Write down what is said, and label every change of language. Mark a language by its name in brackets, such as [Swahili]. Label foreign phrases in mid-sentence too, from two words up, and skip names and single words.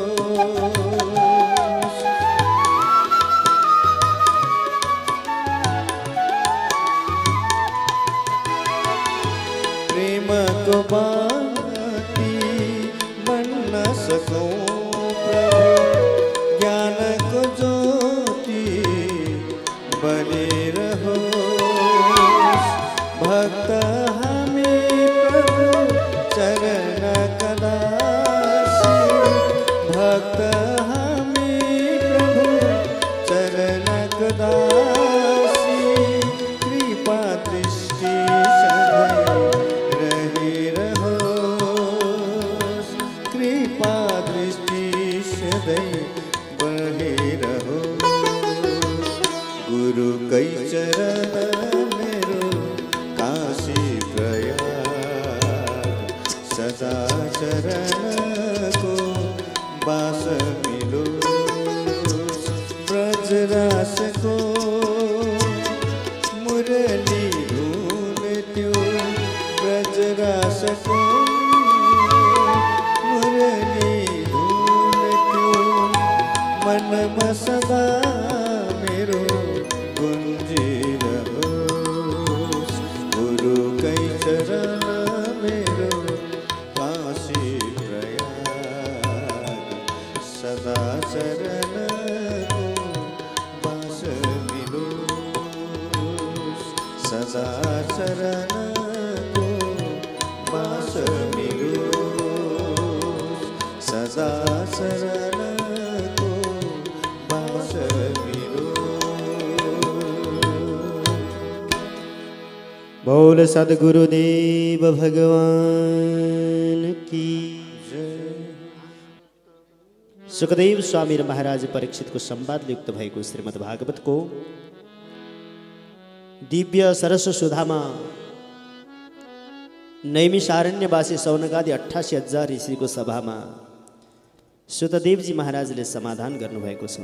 [Nepali] प्रेमको बाती बन्न सकूं प्रभु, ज्ञानको ज्योति भक्त हामी प्रभु चरण कदासी भक्त हामी प्रभु चरण कदासी कृपा दृष्टि सधैं रही रहो कृपा दृष्टि सधैं बही रहो गुरु कै चरण मेरो काशी प्रयाग सदा चरणको बास मिलो ब्रजरासको मुरली धुन त्यो ब्रजरासको मुरली धुन त्यो मनमा सदा मेरो गुन्जिरहोस् गुरु कै चरण मेरो काशी प्रयाग सदा चरणको बास मिलोस् सदा चरणको बास मिलोस् सदा चरणको बास [Hindi] बोल सद्गुरुदेव भगवान की जय। [Nepali] सुखदेव स्वामी र महाराज परीक्षितको संवादले युक्त भएको श्रीमद् भागवतको दिव्य सरस सुधामा नैमिषारण्यवासी सौनकादि 88,000 ऋषिको सभामा सुतदेवजी महाराजले समाधान गर्नुभएको छ।